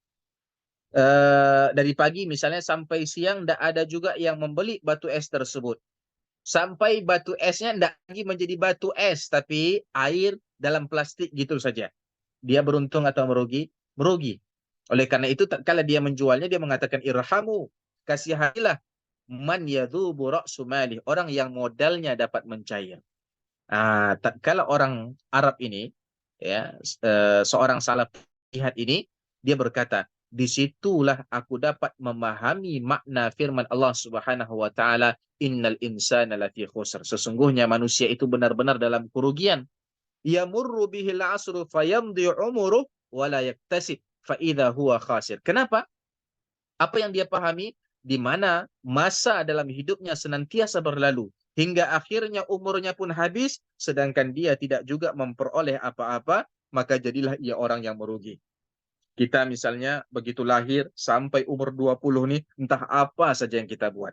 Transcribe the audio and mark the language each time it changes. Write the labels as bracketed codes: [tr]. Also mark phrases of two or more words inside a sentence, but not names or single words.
[id] Dari pagi misalnya sampai siang tidak ada juga yang membeli batu es tersebut. Sampai batu esnya tidak lagi menjadi batu es, tapi air dalam plastik gitu saja. Dia beruntung atau merugi? Merugi. Oleh karena itu, tatkala dia menjualnya, dia mengatakan, [ar] irhamu, kasihanilah من يذوب رأس ماله, [id] orang yang modalnya dapat mencair. Tatkala orang Arab ini, ya, seorang salaf lihat ini, dia berkata, disitulah aku dapat memahami makna firman Allah [ar] سبحانه وتعالى إن الإنسان لفي خسر. [id] Sesungguhnya manusia itu benar-benar dalam kerugian. [ar] يمر به العصر فيمضي عمره ولا يكتسب فإذا هو خاسر. [id] Kenapa? Apa yang dia pahami? Di mana masa dalam hidupnya senantiasa berlalu hingga akhirnya umurnya pun habis, sedangkan dia tidak juga memperoleh apa-apa, maka jadilah ia orang yang merugi. Kita misalnya begitu lahir sampai umur 20 nih, entah apa saja yang kita buat.